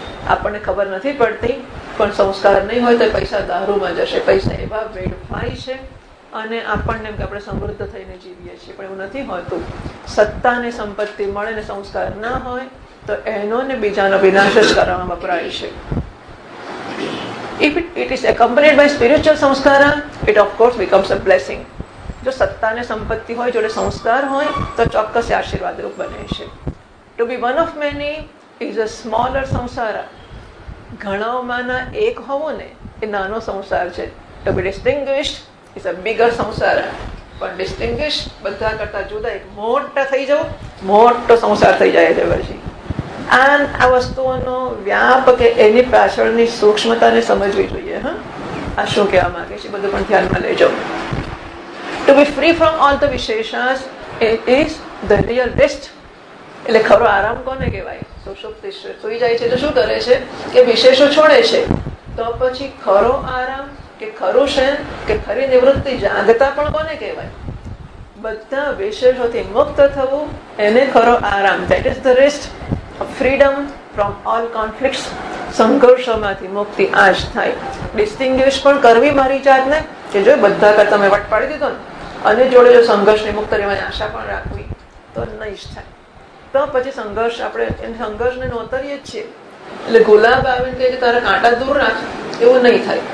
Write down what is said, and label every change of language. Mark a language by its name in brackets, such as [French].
[Gujarati] આપણને ખબર નથી પડતી, પણ સંસ્કાર નહીં હોય તો પૈસા દારૂમાં જશે. પૈસા એવા વેડફાય છે અને આપણને એમ કે આપણે સમૃદ્ધ થઈને જીવીએ છીએ, પણ એવું નથી હોતું. સત્તા ને સંપત્તિ મળે ને સંસ્કાર ના હોય તો એનો ને બીજાનો વિનાશ જ કરવામાં વપરાય છે. [English] If it is accompanied by spiritual sanskara, it of course becomes a blessing. [Gujarati] જો સત્તા ને સંપત્તિ હોય, જોડે સંસ્કાર હોય તો ચોક્કસ આશીર્વાદરૂપ બને છે. [English] To be one of many is a smaller samsara. [Gujarati] ઘણાઓમાંના એક હોવો ને એ નાનો સંસાર છે. [English] To be distinguished is a bigger samsara. [Gujarati] પણ ડિસ્ટિંગ્વિશ બધા કરતા જુદા એક મોટા થઈ જવું, મોટો સંસાર થઈ જાય છે પછી. આ વસ્તુઓનો વ્યાપ કે એની પાછળની સૂક્ષ્મતાને સમજવી જોઈએ. આ શું કહેવા માંગે છે બધું પણ ધ્યાનમાં લેજો. [English] To be free from all the visheshas is the real rest. [Gujarati] એટલે ખરો આરામ કોને કહેવાય? સુષુપ્તિ. સુઈ જાય છે તો શું કરે છે કે વિશેષો છોડે છે. તો પછી ખરો આરામ કે ખરું શયન કે ખરી નિવૃત્તિ જાગતા પણ કોને કહેવાય? બધા વિશેષોથી મુક્ત થવું એને ખરો આરામ. [English] That is the rest. Freedom from all conflicts. [Gujarati] સંઘર્ષોમાંથી મુક્તિ આ જ થાય. ડિસ્ટિંગ્વિશ પણ કરવી મારી જાતને કે જો બધા કરતા મેં વટ પાડી દીધો ને, અને જોડે જો સંઘર્ષની મુક્ત રહેવાની આશા પણ રાખવી તો નહીં જ થાય. તો પછી સંઘર્ષ આપણે એને સંઘર્ષને નોતરીએ જ છીએ. એટલે ગુલાબ આવીને કહે કે તારા કાંટા દૂર રાખ, એવું નહીં થાય.